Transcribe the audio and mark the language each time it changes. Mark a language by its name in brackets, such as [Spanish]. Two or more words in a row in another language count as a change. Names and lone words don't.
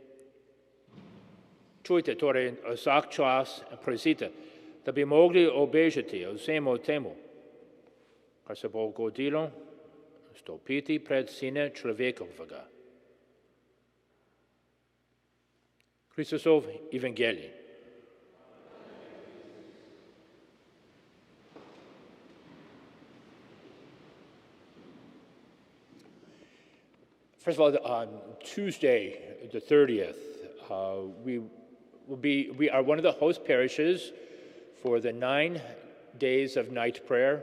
[Slovenian] Čujte torej vsak čas in prosite, da bi mogli obežati vsemu temu, kar se bo godilo, stopiti pred Sina človekovega. Kristusov evangelij. [English] First of all, on Tuesday, the 30th, we are one of the host parishes for the 9 days of night prayer.